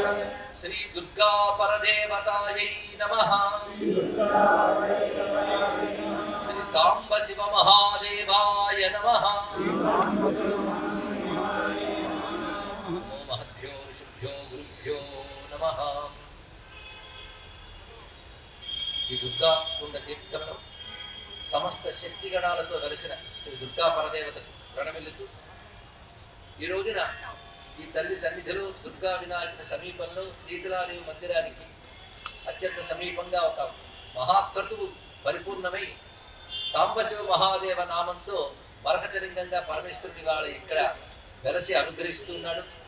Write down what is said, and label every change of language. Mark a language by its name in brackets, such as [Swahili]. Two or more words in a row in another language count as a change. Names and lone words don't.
[Sanskrit] श्री दुर्गा परदेवतायै नमः। श्री सांब शिव महादेवाय नमः। महद्भ्यो ऋषिभ्यो गुरुभ्यो नमः। [Telugu] ఈ దుర్గా కుండ తీర్థంలో సమస్త శక్తిగణాలతో వెలిసిన శ్రీ దుర్గా పరదేవతకు ప్రణమిల్లుతూ ఈ రోజున ఈ తల్లి సన్నిధిలో దుర్గా వినాయకుని సమీపంలో శీతలాదేవి మందిరానికి అత్యంత సమీపంగా ఒక మహాక్రతువు పరిపూర్ణమై సాంబశివ మహాదేవ నామంతో మరకతలింగంగా పరమేశ్వరుని వాళ్ళ ఇక్కడ వెలసి అనుగ్రహిస్తున్నాడు.